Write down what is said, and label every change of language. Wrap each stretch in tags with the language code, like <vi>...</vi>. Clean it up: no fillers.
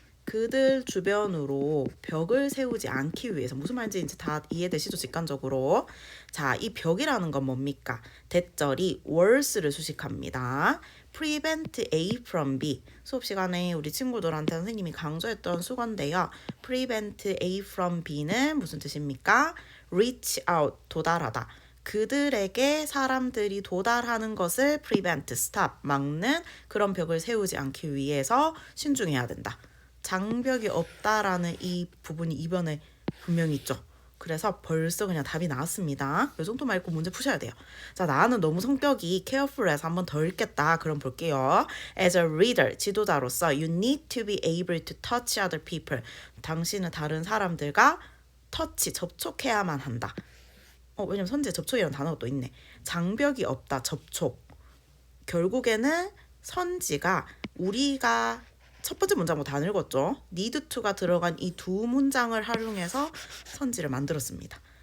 <ko>그들 주변으로 벽을 세우지 않기 위해서. 무슨 말인지 이제 다 이해되시죠? 직관적으로. 자, 이 벽이라는 건 뭡니까? 대절이 wals를 수식합니다.</ko> <en>prevent A from B.</en> <ko>수업 시간에 우리 친구들한테 선생님이 강조했던 수건데요. prevent A from B는 무슨 뜻입니까? reach out, 도달하다. 그들에게 사람들이 도달하는 것을 prevent, stop, 막는 그런 벽을 세우지 않기 위해서 신중해야 된다. 장벽이 없다라는 이 부분이 이번에 분명히 있죠. 그래서 벌써 그냥 답이 나왔습니다. 이 정도만 읽고 문제 푸셔야 돼요. 자, 나는 너무 성격이 careful해서 한번 더 읽겠다. 그럼 볼게요.</ko> <en>As a reader,</en> <ko>지도자로서</ko> <en>you need to be able to touch other people.</en> <ko>당신은 다른 사람들과 터치, 접촉해야만 한다. 왜냐면 선지에 접촉이라는 단어가 또 있네. 장벽이 없다, 접촉. 결국에는 선지가 우리가 첫 번째 문장부터 안 읽었죠. need to가 들어간 이 2문장을 활용해서 선지를 만들었습니다.</ko>